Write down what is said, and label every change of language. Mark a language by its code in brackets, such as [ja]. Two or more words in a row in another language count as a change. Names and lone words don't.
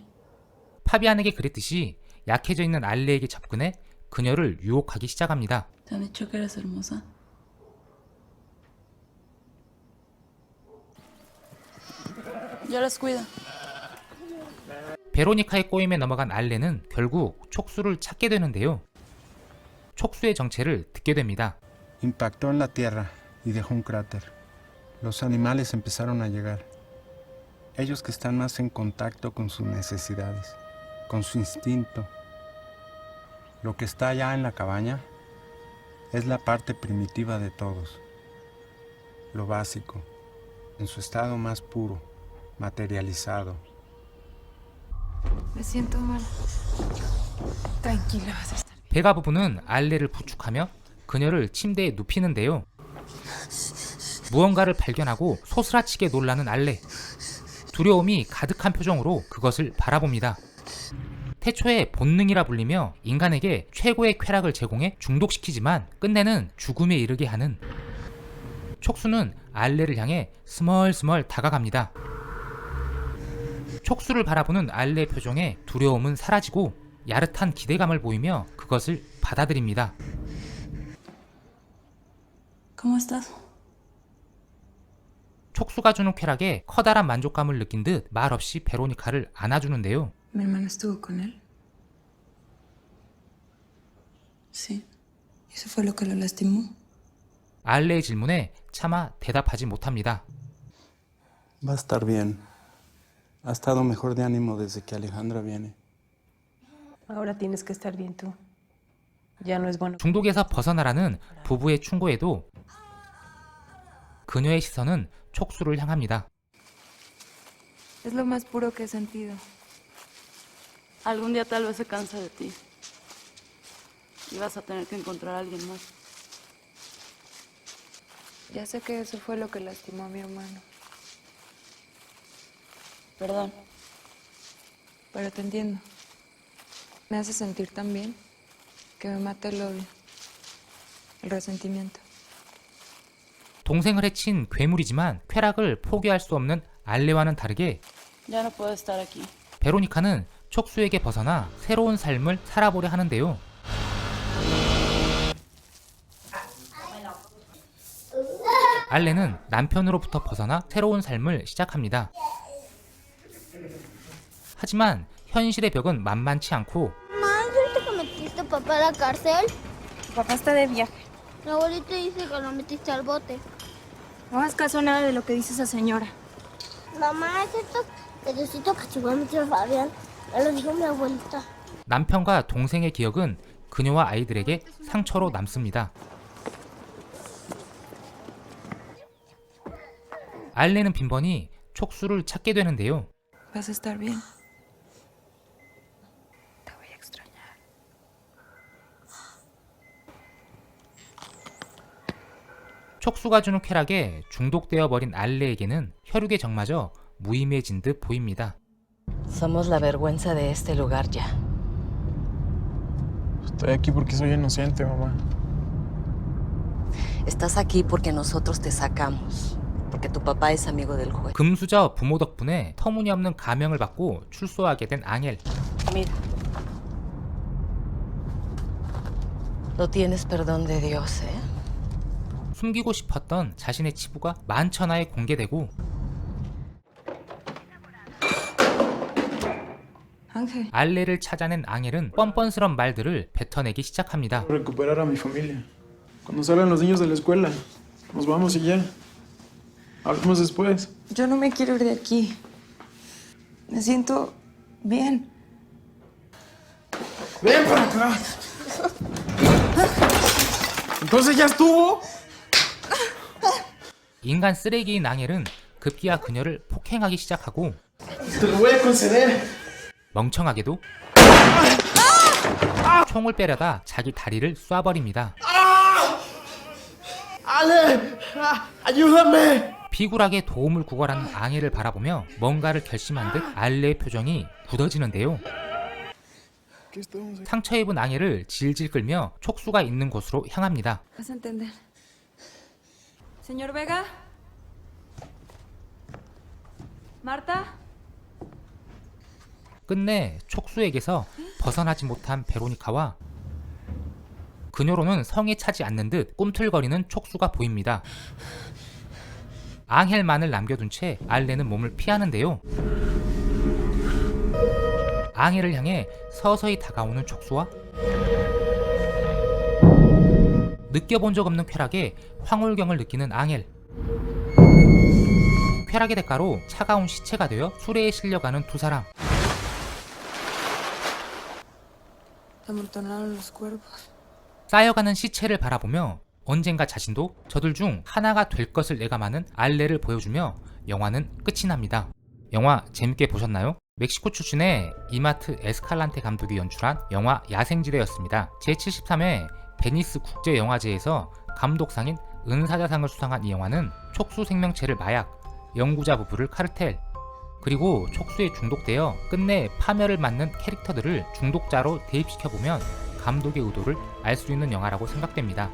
[ko] 파비안에게 그랬듯이 약해져 있는 알레에게 접근해 그녀를 유혹하기 시작합니다. [es] ¿Te han dicho que eres hermosa? Yo las cuido. [ko] 베로니카의 꼬임에 넘어간 알레는 결국 촉수를 찾게 되는데요. 촉수의 정체를 듣게 됩니다. [es] Impactó en la tierra y dejó un cráter. Los animales empezaron a llegar. Ellos que están más en contacto con sus necesidades, con su instinto. Lo que está allá en la cabaña es la parte primitiva de todos. Lo básico, en su estado más puro, materializado. Me siento mal. Tranquila, vas a estar. [ko] 베가 부부는 알레를 부축하며 그녀를 침대에 눕히는데요. 무언가를 발견하고 소스라치게 놀라는 알레. 두려움이 가득한 표정으로 그것을 바라봅니다. 태초에 본능이라 불리며 인간에게 최고의 쾌락을 제공해 중독시키지만 끝내는 죽음에 이르게 하는 촉수는 알레를 향해 스멀스멀 다가갑니다. 촉수를 바라보는 알레의 표정에 두려움은 사라지고 야릇한 기대감을 보이며 그것을 받아들입니다. [es] ¿Cómo estás? [ko] 촉수가 주는 쾌락에 커다란 만족감을 느낀 듯 말없이 베로니카를 안아주는데요. [es] Mi hermano estuvo con él. Sí. ¿Eso fue lo que lo lastimó? [ko] 알레의 질문에 차마 대답하지 못합니다. [es] Va a estar bien. Ha estado mejor de ánimo desde que Alejandra viene. Ahora tienes que estar bien tú. Ya no es bueno. [ko] 중독에서 벗어나라는 부부의 충고에도 그녀의 시선은 촉수를 향합니다. [es] Es lo más puro que he sentido. Algún día tal vez se canse de ti. Y vas a tener que encontrar a alguien más. Ya sé que eso fue lo que lastimó a mi hermano. Perdón. Pero te entiendo. Me hace sentir tan bien que me mata el odio, el resentimiento. [ko] 동생을 해친 괴물이지만 쾌락을 포기할 수 없는 알레와는 다르게 [es] Ya no puedo estar aquí. [ko] 베로니카는 촉수에게 벗어나 새로운 삶을 살아보려 하는데요. 알레는 남편으로부터 벗어나 새로운 삶을 시작합니다. 하지만 현실의 벽은 만만치 않고 [es] Mamá, ¿es cierto que metiste a papá a la cárcel? Papá está de viaje. Mi abuelito dice que lo metiste al bote. No hagas caso a nada de lo que dice esa señora. Mamá, ¿es cierto que Diosito castigó a mi tío Fabián? Ya lo dijo mi abuelita. [ko] 남편과 동생의 기억은 그녀와 아이들에게 상처로 남습니다. 알레는 빈번히 촉수를 찾게 되는데요. [es] Vas a estar bien. Te voy a extrañar. [ko] 촉수가 주는 쾌락에 중독되어 버린 알레에게는 혈육의 정마저 무의미해진 듯 보입니다. [es] Somos la vergüenza de este lugar ya. Estoy aquí porque soy inocente, mamá. Estás aquí porque nosotros te sacamos. Porque tu papá es amigo del juez. [ko] 금수저 부모 덕분에 터무니없는 가명을 받고 출소하게 된 앙헬. [es] Mira. No tienes perdón de Dios, ¿eh? [ko] 숨기고 싶었던 자신의 치부가 만천하에 공개되고 Ángel. 알레를 찾아낸 앙헬은 뻔뻔스런 말들을 뱉어내기 시작합니다. [es] Recuperar a mi familia. Cuando salgan los niños de la escuela, nos vamos y ya. Hablamos después. Yo no me quiero ir de aquí. Me siento bien. ¡Ven para acá! ¿Entonces ya estuvo? [ko] 인간 쓰레기인 앙헬은 급기야 그녀를 폭행하기 시작하고 [es] Te lo voy a conceder. [ko] 멍청하게도 총을 빼려다 자기 다리를 쏴버립니다. [es] ¡Ale! ¡Ayúdame! [ko] 비굴하게 도움을 구걸하는 앙헬을 바라보며 뭔가를 결심한 듯 알레의 표정이 굳어지는데요. 상처 입은 앙헬을 질질 끌며 촉수가 있는 곳으로 향합니다. [es] Vas a entender. Señor Vega. Marta. [ko] 끝내 촉수에게서 벗어나지 못한 베로니카와 그녀로는 성에 차지 않는 듯 꿈틀거리는 촉수가 보입니다. 앙헬만을 남겨둔 채 알레는 몸을 피하는데요. 앙헬을 향해 서서히 다가오는 촉수와 느껴본 적 없는 쾌락에 황홀경을 느끼는 앙헬. 쾌락의 대가로 차가운 시체가 되어 수레에 실려가는 두 사람. [es] Amontonaron los cuerpos. [ko] 쌓여가는 시체를 바라보며 언젠가 자신도 저들 중 하나가 될 것을 예감하는 알레를 보여주며 영화는 끝이 납니다. 영화 재밌게 보셨나요? 멕시코 출신의 이마트 에스칼란테 감독이 연출한 영화 야생지대였습니다. 제73회 베니스 국제영화제에서 감독상인 은사자상을 수상한 이 영화는 촉수 생명체를 마약, 연구자 부부를 카르텔, 그리고 촉수에 중독되어 끝내 파멸을 맞는 캐릭터들을 중독자로 대입시켜보면 감독의 의도를 알 수 있는 영화라고 생각됩니다.